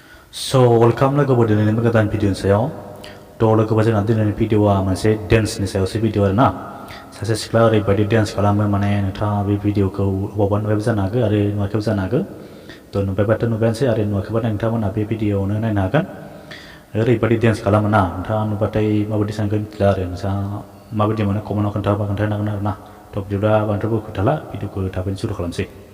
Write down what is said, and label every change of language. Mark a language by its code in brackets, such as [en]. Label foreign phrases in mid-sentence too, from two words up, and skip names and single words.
[en] So welcome [brx] logobo dinani godan video sayaw to logobo जोंना दिनैनि भिडिअआ मोनसे डेन्सनि सायावसो भिडिअ आरो ना सासे सिख्ला ओरैबायदि डेन्स खालामो माने नोंथाङा बे भिडिअखौ अबावबा नुबायबो जानो हागौ आरो नुवाखैबो जानो हागौ थ' नुबायबाथ' नुबायानोसै आरो नुवाखैबाथाय नोंथांमोना बे भिडिअआवनो नायनो हागोन ओरैबायदि डेन्स खालामो ना नोंथाङा नुबाथाय माबायदि सानगोन मिथिला आरो नोंथाङा माबायदि मोनो कमेन्टआव खोन्थानो हागोन आरो ना थ' बिदिब्ला बांद्रायबो खोन्थाला भिडिअखौ थाबैनो सुरु खालामसै